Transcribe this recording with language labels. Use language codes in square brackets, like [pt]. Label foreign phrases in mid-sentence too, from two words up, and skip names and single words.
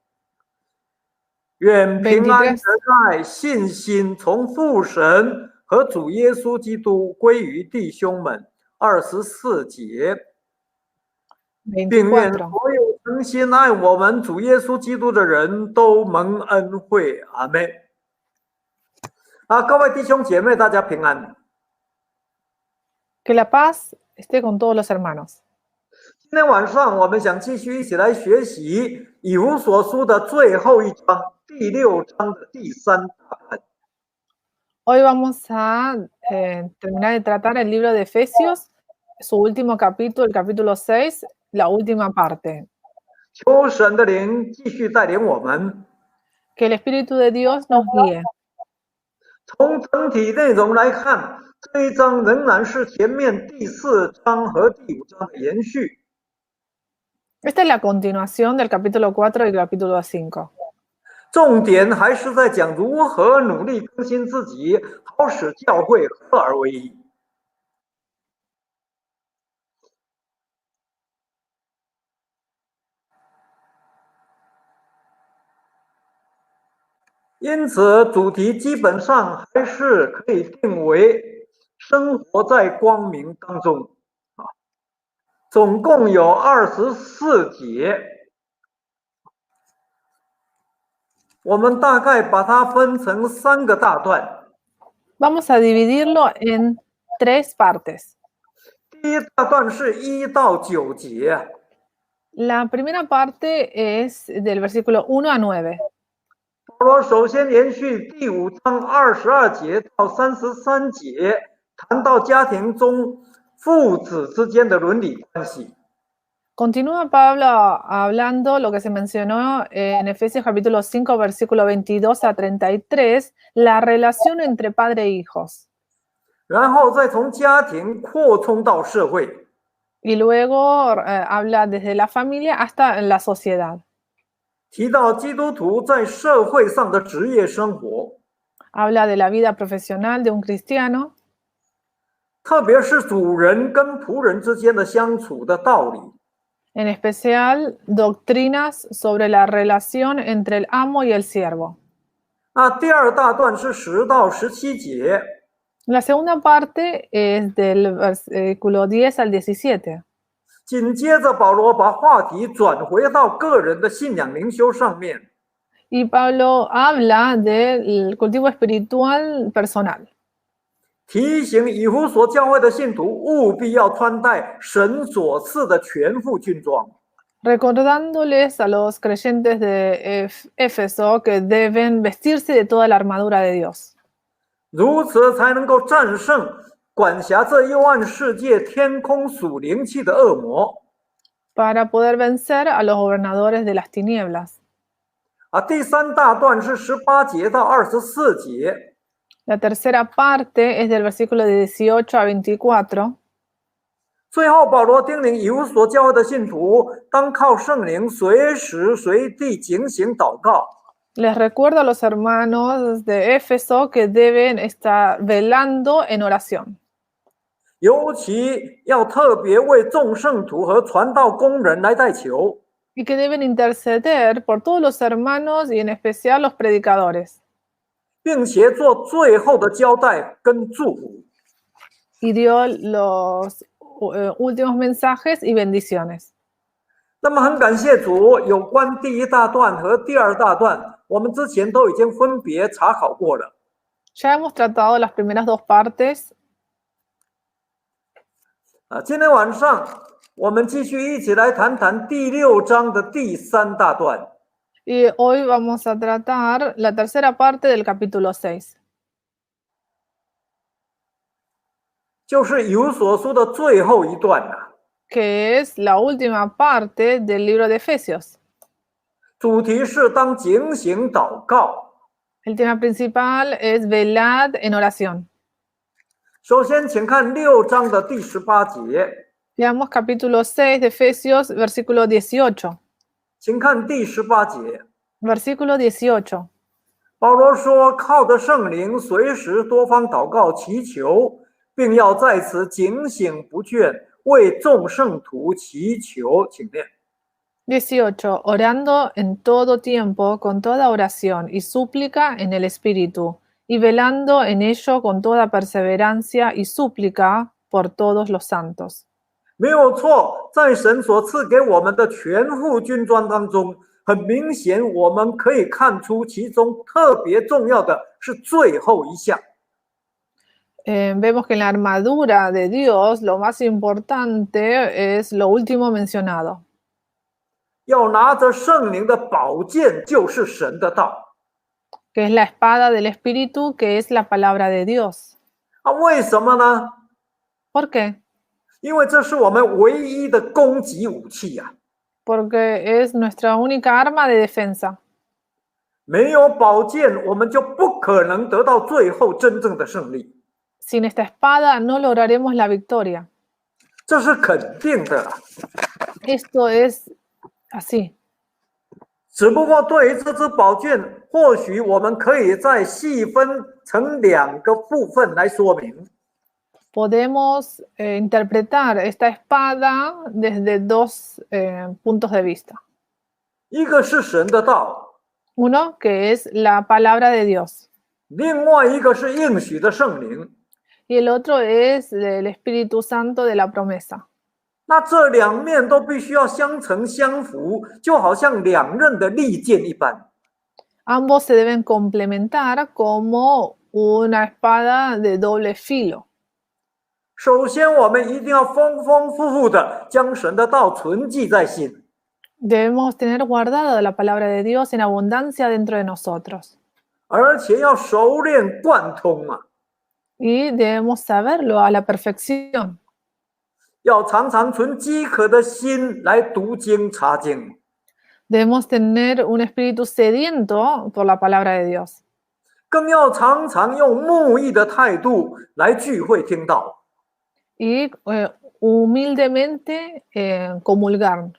[zh] 愿平安得在信心从父神和主耶稣基督归于弟兄们。24节，并愿所有诚心爱我们主耶稣基督的人都蒙恩惠。阿们。各位弟兄姐妹，大家平安。 [es] Que la paz esté con todos los hermanos. [zh] 今天晚上我们想继续一起来学习以弗所书的最后一章，第6章的第3大段。 [es] Hoy vamos a terminar de tratar el libro de Efesios, su último capítulo, el capítulo 6, la última parte. [zh] 求神的灵继续带领我们。 [es] Que el Espíritu de Dios nos guíe. [zh] 从整体内容来看，这一章仍然是前面第4章和第5章的延续。 [es] Esta es la continuación del capítulo 4 y el capítulo 5. [zh] 重点还是在讲如何努力更新自己，好使教会合而为一。因此，主题基本上还是可以定为生活在光明当中。总共有24节。我们大概把它分成3个大段。 [es] Vamos a dividirlo en 3 partes. [zh] 第一大段是1到9节。 [es] La primera parte es del versículo 1 a 9. [zh] 保罗首先延续第5章22节到33节，谈到家庭中父子之间的伦理关系。 [es] Continúa Pablo hablando lo que se mencionó en Efesios capítulo 5, versículo 22 a 33, la relación entre padre e hijos. [zh] 然后再从家庭扩充到社会。 [es] Y luego habla desde la familia hasta la sociedad. [zh] 提到基督徒在社会上的职业生活。 [es] Habla de la vida profesional de un cristiano. [zh] 特别是主人跟仆人之间的相处的道理。 [es] En especial, doctrinas sobre la relación entre el amo y el siervo. [zh] 第二大段是10到17节。 [es] La segunda parte es del versículo 10 al 17. [zh] 紧接着，保罗把话题转回到个人的信仰灵修上面。 [es] Y Pablo habla del cultivo espiritual personal. [zh] 提醒以弗所教会的信徒务必要穿戴神所赐的全副军装。 [es] Recordándoles a los creyentes de Éfeso que deben vestirse de toda la armadura de Dios. [zh] 如此才能够战胜管辖这幽暗世界天空属灵气的恶魔。 [es] Para poder vencer a los gobernadores de las tinieblas. [zh] 第3大段是18节到24节。 [es] La tercera parte es del versículo de 18 a 24. [zh] 最后，保罗叮咛以弗所教会的信徒，当靠圣灵随时随地警醒祷告。 [es] Les recuerdo a los hermanos de Éfeso que deben estar velando en oración. [zh] 尤其要特别为众圣徒和传道工人来代求。 [es] y que deben interceder por todos los hermanos y en especial los predicadores. [zh] 并且做最后的交代跟祝福。 [es] Y dio los últimos mensajes y bendiciones. [zh] 那么很感谢主，有关第一大段和第二大段，我们之前都已经分别查考过了。 [es] Ya hemos tratado las primeras dos partes. [zh] 今天晚上我们继续一起来谈谈第6章的第3大段。 [es] Y hoy vamos a tratar la tercera parte del capítulo 6. [zh] 就是以弗所书的最后一段了。 [es] Que es la última parte del libro de Efesios. [zh] 主题是当警醒祷告。 [es] El tema principal es velad en oración. [zh] 首先，请看6章的第18节。 [es] Veamos capítulo 6 de Efesios, versículo 18. [zh] 请看第18节。 [es] Versículo 18. [zh] 保罗说：“靠着圣灵，随时多方祷告祈求，并要在此警醒不倦，为众圣徒祈求。” 请念。 [es] 18. Orando en todo tiempo con toda oración y súplica en el Espíritu, y velando en ello con toda perseverancia y súplica por todos los santos. [zh] 没有错，在神所赐给我们的全副军装当中，很明显我们可以看出其中特别重要的是最后一项。 [es] Vemos que en la armadura de Dios lo más importante es lo último mencionado. [zh] 要拿着圣灵的宝剑，就是神的道。 [es] Que es la espada del Espíritu, que es la palabra de Dios. [zh] 为什么呢？ [es] ¿Por qué? [zh] 因为这是我们唯一的攻击武器呀。 [es] Porque es nuestra única arma de defensa. [zh] 没有宝剑，我们就不可能得到最后真正的胜利。 [es] Sin esta espada no lograremos la victoria. [zh] 这是肯定的。 [es] Esto es así. [zh] 只不过对于这支宝剑，或许我们可以再细分成2个部分来说明。 [es] Podemos interpretar esta espada desde dos puntos de vista. [zh] 一个是神的道， [es] Uno, que es la palabra de Dios. [zh] 另外一个是应许的圣灵。 [es] Y el otro es el Espíritu Santo de la promesa. [zh] 那这2面都必须要相乘相符，就好像2刃的利剑一般。 [es] Ambos se deben complementar como una espada de doble filo. [zh] 首先，我们一定要丰丰富富的将神的道存记在心。 [es] Debemos tener guardada la palabra de Dios en abundancia dentro de nosotros. [zh] 而且要熟练贯通啊。 [es] Y debemos saberlo a la perfección. [zh] 要常常存饥渴的心来读经查经。 [es] Debemos tener un espíritu sediento por la palabra de Dios. [zh] 更要常常用慕义的态度来聚会听道。 [es] Y humildemente comulgar.